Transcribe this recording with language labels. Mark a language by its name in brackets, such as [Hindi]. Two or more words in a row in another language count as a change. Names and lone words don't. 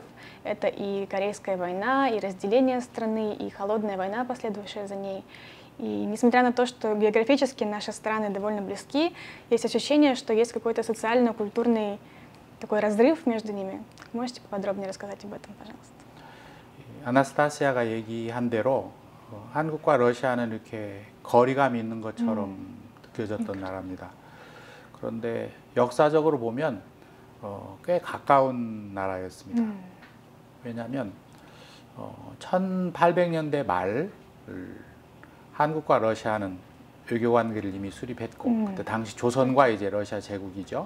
[Russian] Это и Корейская война, и разделение страны, и холодная война, последовавшая за ней. И несмотря на то, что географически наши страны довольно близки, есть ощущение, что есть какой-то социально-культурный такой разрыв между ними. Можете поподробнее рассказать об этом, пожалуйста? [Korean] 아나스타시아가 얘기한 대로 한국과 러시아는 이렇게 거리감이 있는 것처럼 느껴졌던 나라입니다. 그런데 역사적으로 보면 꽤 가까운 나라였습니다. 왜냐하면 1800년대 말 한국과 러시아는 외교 관계를 이미 수립했고 그때 당시 조선과 이제 러시아 제국이죠.